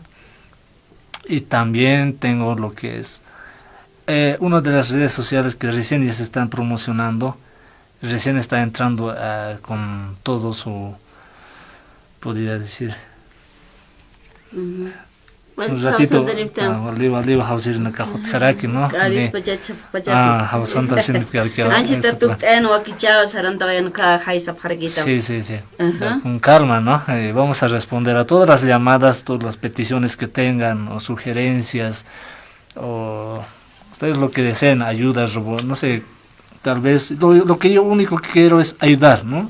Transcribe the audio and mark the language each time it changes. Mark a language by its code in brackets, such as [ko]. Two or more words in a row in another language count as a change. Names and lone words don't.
[es] Y también tengo lo que es una de las redes sociales que recién ya se están promocionando, recién está entrando con todo su, podría decir, un ratito, valiva hausir en la cajot jaraki, ¿no? Sí. Con calma, ¿no? Vamos a responder a todas las llamadas, todas las peticiones que tengan o sugerencias o ustedes lo que deseen, ayudas, no sé, tal vez lo que yo único que quiero es ayudar, ¿no?